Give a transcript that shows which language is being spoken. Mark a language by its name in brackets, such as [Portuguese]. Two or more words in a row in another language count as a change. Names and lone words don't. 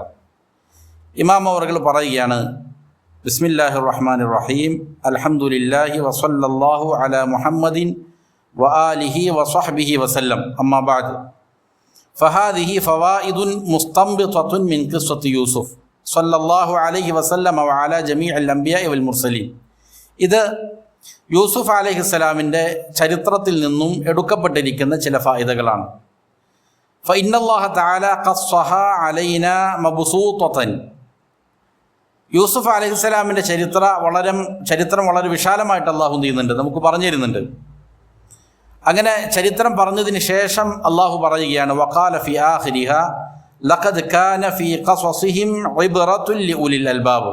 [Malayalam] ഇമാം അവറുകൾ പറയുകയാണ്, [Arabic] بسم الله الرحمن الرحيم الحمد لله وصلى الله على محمد وآله وصحبه وسلم أما بعد فهذه فوائد مستنبطة من قصة يوسف صلى الله عليه وسلم وعلى جميع الأنبياء والمرسلين. [Malayalam] ഇത് യൂസുഫ് അലൈഹിസ്സലാമിൻ്റെ ചരിത്രത്തിൽ നിന്നും എടുക്കപ്പെട്ടിരിക്കുന്ന ചില ഫായിദകളാണ്. [Arabic] فإن الله تعالى قصها علينا مبسوطة. [Malayalam] യൂസുഫ് അലൈഹിസ്സലാമിൻ്റെ ചരിത്രം വളരെ വിശാലമായിട്ട് അള്ളാഹു ചെയ്യുന്നുണ്ട്, നമുക്ക് പറഞ്ഞു തരുന്നുണ്ട്. അങ്ങനെ ചരിത്രം പറഞ്ഞതിന് ശേഷം അള്ളാഹു പറയുകയാണ്, [Arabic] وقال في آخرها لقد كان في قصصهم عبرة لأولي الألباب.